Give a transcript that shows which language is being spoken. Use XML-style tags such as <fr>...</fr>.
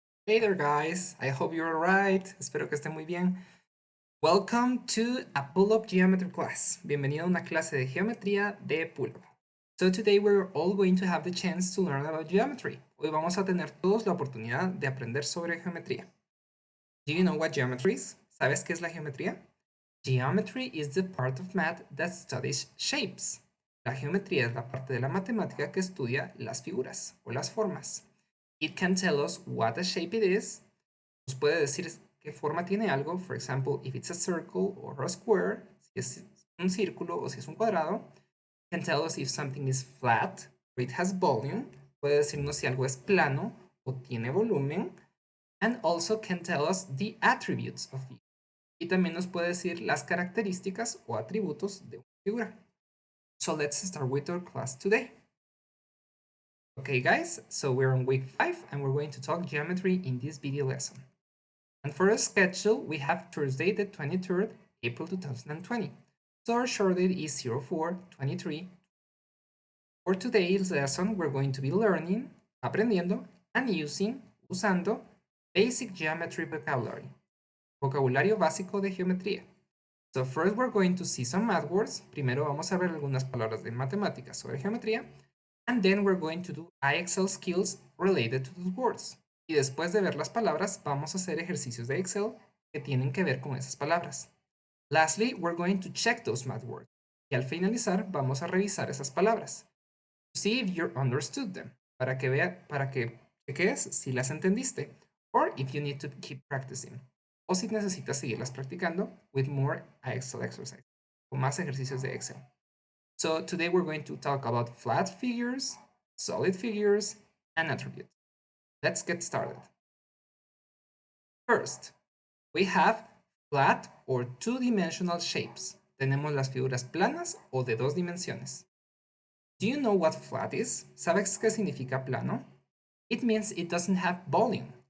<en>Hey there guys, I hope you're alright,</en> <es>espero que estén muy bien.</es> <en>Welcome to a pull-up geometry class.</en> <es>Bienvenido a una clase de geometría de pull-up.</es> <en>So today we're all going to have the chance to learn about geometry.</en> <es>Hoy vamos a tener todos la oportunidad de aprender sobre geometría.</es> <en>Do you know what geometry is?</en> <es>¿Sabes qué es la geometría?</es> <en>Geometry is the part of math that studies shapes.</en> <es>La geometría es la parte de la matemática que estudia las figuras o las formas.</es> <en>It can tell us what a shape it is.</en> <es>Nos puede decir qué forma tiene algo.</es> <en>For example, if it's a circle or a square,</en> <es>si es un círculo o si es un cuadrado.</es> <en>It can tell us if something is flat or it has volume.</en> <es>Puede decirnos si algo es plano o tiene volumen.</es> <en>And also can tell us the attributes of it.</en> <es>Y también nos puede decir las características o atributos de una figura.</es> <en>So let's start with our class today. Okay guys, so we're on week 5 and we're going to talk geometry in this video lesson. And for our schedule, we have Thursday the 23rd, April 2020. So our short date is 04/23. For today's lesson, we're going to be learning, aprendiendo, and usando basic geometry vocabulary.</en> <es>Vocabulario básico de geometría.</es> <en>So first we're going to see some math words.</en> <es>Primero vamos a ver algunas palabras de matemáticas sobre geometría.</es> <en>And then we're going to do IXL skills related to those words.</en> <es>Y después de ver las palabras, vamos a hacer ejercicios de Excel que tienen que ver con esas palabras.</es> <en>Lastly, we're going to check those math words.</en> <es>Y al finalizar, vamos a revisar esas palabras.</es> <en>To see if you understood them.</en> <es>Para que cheques si las entendiste.</es> <en>Or if you need to keep practicing.</en> <es>O si necesitas seguirlas practicando</es> <en>with more IXL exercise.</en> <es>O más ejercicios de Excel.</es> <en>So today we're going to talk about flat figures, solid figures, and attributes. Let's get started. First, we have flat or two-dimensional shapes.</en> <es>Tenemos las figuras planas o de dos dimensiones.</es> <en>Do you know what flat is?</en> <es>¿Sabes qué significa plano?</es> <en>It means it doesn't have volume.</en>